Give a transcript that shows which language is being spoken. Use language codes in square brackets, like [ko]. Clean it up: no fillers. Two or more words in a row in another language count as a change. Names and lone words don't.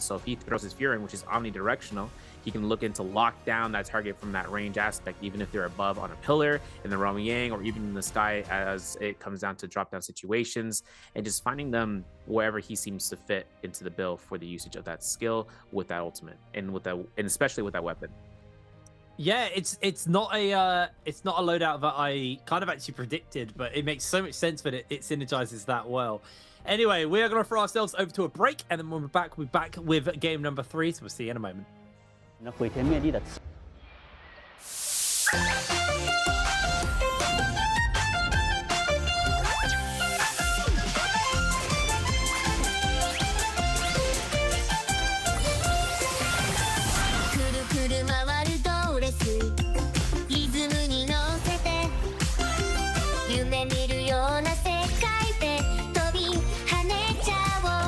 [en] So if he throws his Furin, which is omnidirectional, he can look into lock down that target from that range aspect, even if they're above on a pillar, in the Romiang, or even in the sky as it comes down to drop down situations, and just finding them wherever he seems to fit into the bill for the usage of that skill with that ultimate and with that, and especially with that weapon. Yeah, it's not a loadout that I kind of actually predicted, but it makes so much sense that it synergizes that well. Anyway, we are going to throw ourselves over to a break, and then when we're back with game number 3, so we'll see you in a moment. [zh] 那毁天灭地的。 [ja] くるくる回るドレスリズムに乗せて夢見るような世界で飛び跳ねちゃお